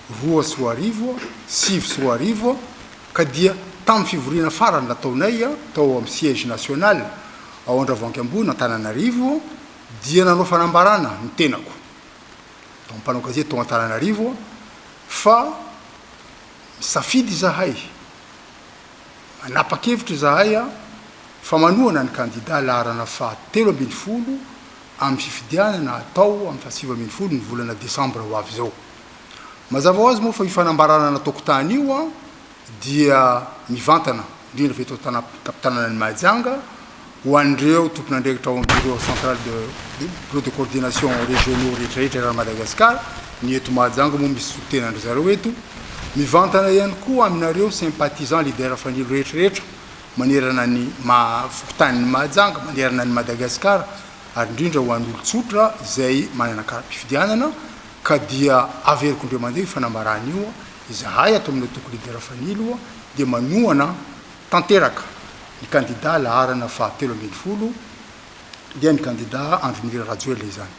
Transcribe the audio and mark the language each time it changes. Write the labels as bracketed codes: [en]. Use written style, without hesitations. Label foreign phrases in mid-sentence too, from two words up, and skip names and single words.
[mg] 2019 ka dia tamin'ny fivoriana farany nataonay tao amin'ny [fr] siège national [mg] ao Andravoahangy ambony Antananarivo dia nanao fanambarana ny tenako tao mpanao gazety tao Antananarivo fa safidy zahay anapa-kevitra zahay fa manoana ny candidat laharana fahatelo ambin'ny folo amin'ny fifidianana atao amin'ny fahasivy ambin'ny folo ny volana décembre ho avy zao. Mazava ho azy moa fa ifanambarana nataoko tany io dia mivantana indrindra fa eto tanànan'ny Mahajanga ho andreo tompon'andraikitra ao amin'ny bureau [fr] central de bureau de coordination régionaux rehetrarehetra raha Madagascar ny eto Mahajanga moa misy sotenandry zareo eto [mg] mivantana ihany koa aminareo sympathisant leader fanilo rehetrarehetra manerana ny fokotanin'ny Mahajanga manerana ny Madagascar ary indrindra ho an'olo tsotra izay manana kara-pifidianana ka dia averiko indreo mandeha fanambarana io izahay atao amin'ny toko leader fanilo dia manoana tanteraka ny candidat laharana fahatelo ambin'ny folo dia ny candidat Andrinira Rajoelina izany.